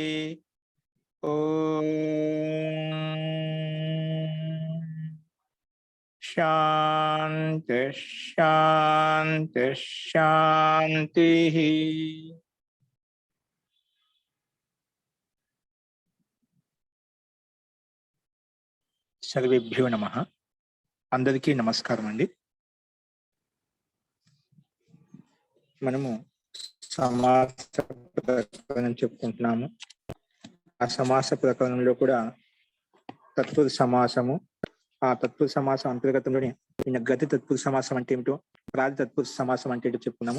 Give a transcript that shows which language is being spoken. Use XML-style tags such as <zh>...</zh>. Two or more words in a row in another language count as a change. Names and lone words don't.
<sa>ओम शांति शांति शांति। सर्वेभ्यो नमः।</sa> <te>అందరికీ నమస్కారం అండి। మనము సమాస ప్రకరణం చెప్పుకుంటున్నాము। ఆ సమాస ప్రకరణంలో కూడా తత్పురుష సమాసము, ఆ తత్పురుష సమాసం అంతర్గతంలోనే గతి తత్పురుష సమాసం అంటే ఏమిటో, ప్రాది తత్పురుష సమాసం అంటే ఏంటో చెప్పుకున్నాము।</te>